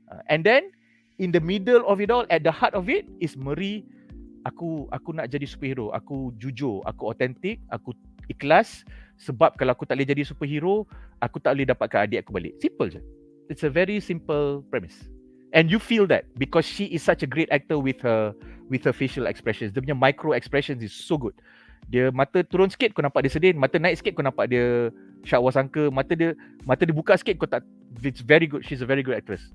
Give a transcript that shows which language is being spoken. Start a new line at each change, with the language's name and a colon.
English: And then in the middle of it all, at the heart of it is Marie.
Malay: Aku nak jadi superhero. Aku jujur, aku authentic, aku ikhlas. Sebab kalau aku tak boleh jadi superhero, aku tak boleh dapatkan adik aku balik. Simple je.
English: It's a very simple premise. And you feel that because she is such a great actor with her facial expressions.
Malay: Dia punya micro expressions
English: is so good.
Malay: Dia mata turun sikit kau nampak dia sedih, mata naik sikit kau nampak dia syak wasangka, mata dia buka sikit kau tak.
English: It's very good. She's a very good actress.